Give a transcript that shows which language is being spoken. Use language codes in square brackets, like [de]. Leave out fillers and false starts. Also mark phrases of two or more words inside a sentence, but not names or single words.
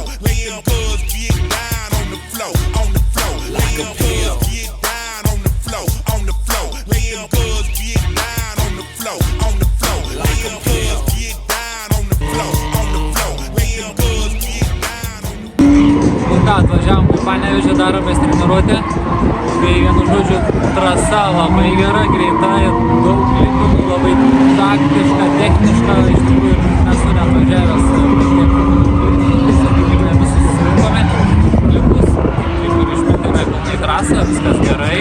[en] Let them girls get down on the floor, on the floor. Let them girls get down on the floor, on the floor. Let them girls get down on the floor, on the floor. Let them girls get down on the floor, on the floor. Let them girls get down on the floor. [lt] Ir ką, atvažiavom į Panevėžį, daromės treniruotę. Tai vienu žodžiu, trasa labai gera, greita, daug lipimų, labai taktiška, techniška. Iš tikrųjų, nesu net važiavęs sakykime, visus susirinkome. Lipus, kaip ir išmetėme pilnai trasą, viskas gerai.